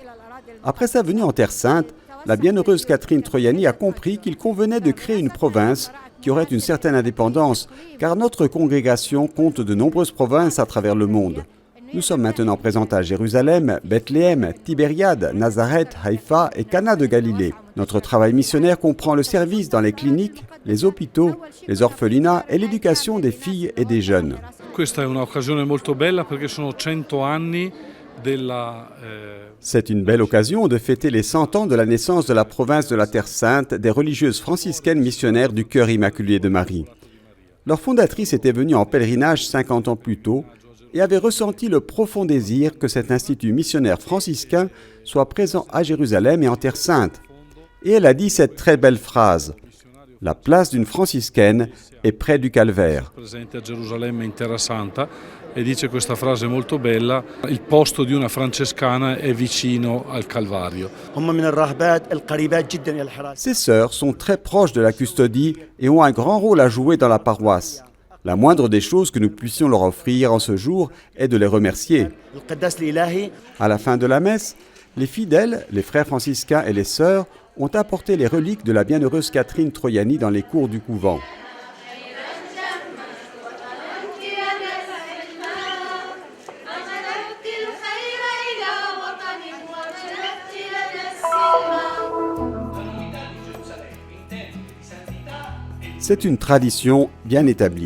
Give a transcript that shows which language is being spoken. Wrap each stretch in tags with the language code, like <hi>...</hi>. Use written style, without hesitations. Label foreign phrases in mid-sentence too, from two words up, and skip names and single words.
<fr>Après sa venue en Terre Sainte, la bienheureuse Catherine Troiani a compris qu'il convenait de créer une province qui aurait une certaine indépendance, car notre congrégation compte de nombreuses provinces à travers le monde. Nous sommes maintenant présents à Jérusalem, Bethléem, Tibériade, Nazareth, Haïfa et Cana de Galilée. Notre travail missionnaire comprend le service dans les cliniques, les hôpitaux, les orphelinats et l'éducation des filles et des jeunes.</fr> <it>Questa è un'occasione molto bella perché sono 100 anni della</it> <fr>C'est une belle occasion de fêter les 100 ans de la naissance de la province de la Terre Sainte des religieuses franciscaines missionnaires du Cœur Immaculé de Marie. Leur fondatrice était venue en pèlerinage 50 ans plus tôt et avait ressenti le profond désir que cet institut missionnaire franciscain soit présent à Jérusalem et en Terre Sainte. Et elle a dit cette très belle phrase: « La place d'une franciscaine est près du calvaire ».</fr> <it>Presente a Gerusalemme in Terra Santa e dice questa frase molto bella: il posto di una francescana è vicino al Calvario.</it> <ar>هم من الراهبات القريبات جدا إلى الحراسة.</ar> <fr>Ces sœurs sont très proches de la custodie et ont un grand rôle à jouer dans la paroisse. La moindre des choses que nous puissions leur offrir en ce jour est de les remercier.</fr> <ar>القداس الإلهي</ar> <fr>À la fin de la messe, les fidèles, les frères franciscains et les sœurs ont apporté les reliques de la bienheureuse Catherine Troiani dans les cours du couvent. C'est une tradition bien établie.</fr>